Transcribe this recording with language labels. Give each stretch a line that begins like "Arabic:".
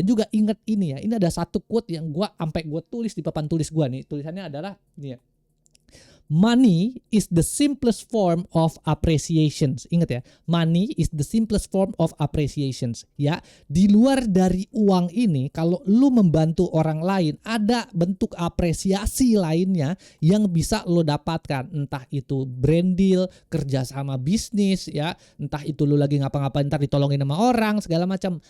Indonesian: Dan juga ingat ini ya, ini ada satu quote yang gua tulis di papan tulis gua nih. Tulisannya adalah ini ya.
English: Money is the simplest form of appreciations.
Indonesian: Ingat ya,
English: money is the simplest form of appreciations.
Indonesian: Ya, di luar dari uang ini, kalau lu membantu orang lain, ada bentuk apresiasi lainnya yang bisa lo dapatkan. Entah itu brand deal, kerjasama bisnis, ya, entah itu lu lagi ngapa-ngapain ntar ditolongin sama orang, segala macam.